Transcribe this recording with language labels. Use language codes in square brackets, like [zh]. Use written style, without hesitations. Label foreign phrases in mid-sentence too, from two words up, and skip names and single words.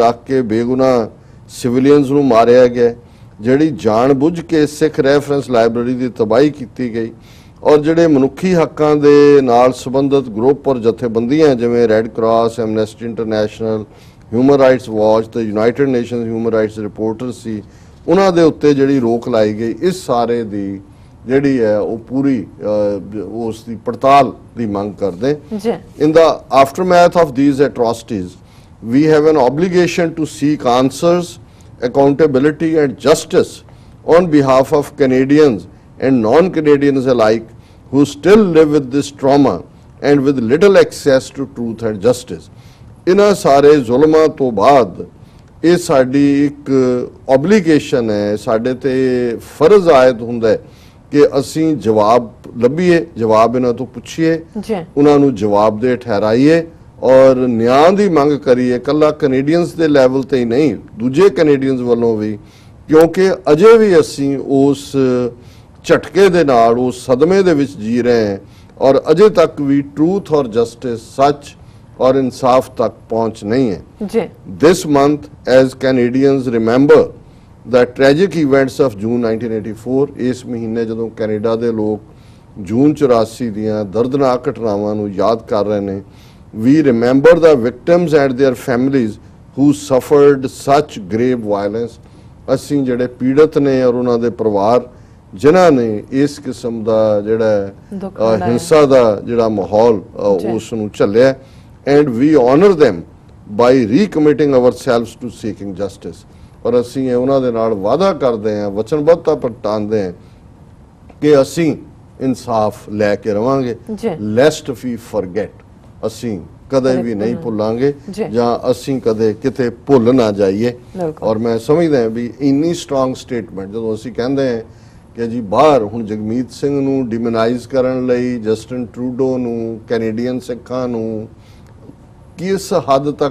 [pa] ਰੱਖ ਕੇ ਬੇਗੁਨਾਹ ਸਿਵਲੀਅਨਸ ਨੂੰ ਮਾਰਿਆ ਗਿਆ, ਜਿਹੜੀ ਜਾਣ ਬੁੱਝ ਕੇ ਸਿੱਖ ਰੈਫਰੈਂਸ ਲਾਇਬ੍ਰੇਰੀ ਦੀ ਤਬਾਹੀ ਕੀਤੀ ਗਈ, ਔਰ ਜਿਹੜੇ ਮਨੁੱਖੀ ਹੱਕਾਂ ਦੇ ਨਾਲ ਸੰਬੰਧਿਤ ਗਰੁੱਪ ਔਰ ਜਥੇਬੰਦੀਆਂ ਜਿਵੇਂ ਰੈੱਡ ਕਰਾਸ, ਐਮਨੈਸਟੀ ਇੰਟਰਨੈਸ਼ਨਲ, ਹਿਊਮਨ ਰਾਈਟਸ ਵਾਚ ਤੇ ਯੂਨਾਈਟਿਡ ਨੇਸ਼ਨਸ ਹਿਊਮਨ ਰਾਈਟਸ ਰਿਪੋਰਟਰ ਸੀ, ਉਹਨਾਂ ਦੇ ਉੱਤੇ ਜਿਹੜੀ ਰੋਕ ਲਾਈ ਗਈ, ਇਸ ਸਾਰੇ ਦੀ ਜਿਹੜੀ ਹੈ ਉਹ ਪੂਰੀ ਉਸ ਦੀ ਪੜਤਾਲ ਦੀ ਮੰਗ ਕਰਦੇ। [en] in the aftermath of these atrocities we have an obligation to seek answers, accountability and justice on behalf of Canadians and non-Canadians alike who still live with this trauma and with little access to truth and justice. [pa] ਇਨ੍ਹਾਂ ਸਾਰੇ ਜ਼ੁਲਮਾਂ ਤੋਂ ਬਾਅਦ ਇਹ ਸਾਡੀ ਇੱਕ obligation ਹੈ, ਸਾਡੇ ਤੇ ਫ਼ਰਜ਼ ਆਇਦ ਹੁੰਦਾ ਹੈ ਕਿ ਅਸੀਂ ਜਵਾਬ ਲੱਭੀਏ, ਜਵਾਬ ਇਨ੍ਹਾਂ ਤੋਂ ਪੁੱਛੀਏ, ਉਨ੍ਹਾਂ ਨੂੰ ਜਵਾਬਦੇਹ ਠਹਿਰਾਈਏ ਔਰ ਨਿਆਂ ਦੀ ਮੰਗ ਕਰੀਏ, ਕੱਲਾ ਕੈਨੇਡੀਅਨਸ ਦੇ ਲੈਵਲ ਤੇ ਹੀ ਨਹੀਂ, ਦੂਜੇ ਕੈਨੇਡੀਅਨਸ ਵੱਲੋਂ ਵੀ, ਕਿਉਂਕਿ ਅਜੇ ਵੀ ਅਸੀਂ ਉਸ ਝਟਕੇ ਦੇ ਨਾਲ, ਉਸ ਸਦਮੇ ਦੇ ਵਿੱਚ ਜੀ ਰਹੇ ਹਾਂ ਔਰ ਅਜੇ ਤੱਕ ਵੀ ਟਰੂਥ ਔਰ ਜਸਟਿਸ, ਸੱਚ ਔਰ ਇਨਸਾਫ ਤੱਕ ਪਹੁੰਚ ਨਹੀਂ ਹੈ। [en] this month as Canadians remember the tragic events of June 1984, [pa] ਇਸ ਮਹੀਨੇ ਜਦੋਂ ਕੈਨੇਡਾ ਦੇ ਲੋਕ ਜੂਨ 84 ਦੀਆਂ ਦਰਦਨਾਕ ਘਟਨਾਵਾਂ ਨੂੰ ਯਾਦ ਕਰ ਰਹੇ ਨੇ, [en] we remember the victims and their families who suffered such grave violence। [pa] ਅਸੀਂ ਜਿਹੜੇ ਪੀੜਤ ਨੇ ਔਰ ਉਹਨਾਂ ਦੇ ਪਰਿਵਾਰ ਜਿਨ੍ਹਾਂ ਨੇ ਇਸ ਕਿਸਮ ਦਾ ਜਿਹੜਾ ਹਿੰਸਾ ਦਾ ਜਿਹੜਾ ਮਾਹੌਲ ਉਸ ਨੂੰ ਝੱਲਿਆ, [en] and we honor them by recommitting ourselves to seeking justice। [pa] ਔਰ ਅਸੀਂ ਉਹਨਾਂ ਦੇ ਨਾਲ ਵਾਅਦਾ ਕਰਦੇ ਹਾਂ, ਵਚਨਬੱਧਤਾ ਪ੍ਰਗਟਾਉਂਦੇ ਹਾਂ ਕਿ ਅਸੀਂ ਇਨਸਾਫ ਲੈ ਕੇ ਰਵਾਂਗੇ, [en] lest we forget, [pa] ਅਸੀਂ ਕਦੇ ਵੀ ਨਹੀਂ ਭੁੱਲਾਂਗੇ ਜਾਂ ਅਸੀਂ ਕਦੇ ਕਿਤੇ ਭੁੱਲ ਨਾ ਜਾਈਏ। ਔਰ ਮੈਂ ਸਮਝਦਾ ਵੀ ਇੰਨੀ [en] strong statement [pa] ਜਦੋਂ ਅਸੀਂ ਕਹਿੰਦੇ ਹਾਂ ਕਿ ਜੀ ਬਾਹਰ ਹੁਣ ਜਗਮੀਤ ਸਿੰਘ ਨੂੰ ਡਿਮੋਨਾਈਜ਼ ਕਰਨ ਲਈ, ਜਸਟਿਨ ਟਰੂਡੋ ਨੂੰ, ਕੈਨੇਡੀਅਨ ਸਿੱਖਾਂ ਨੂੰ ਕਿਸ ਹੱਦ ਤੱਕ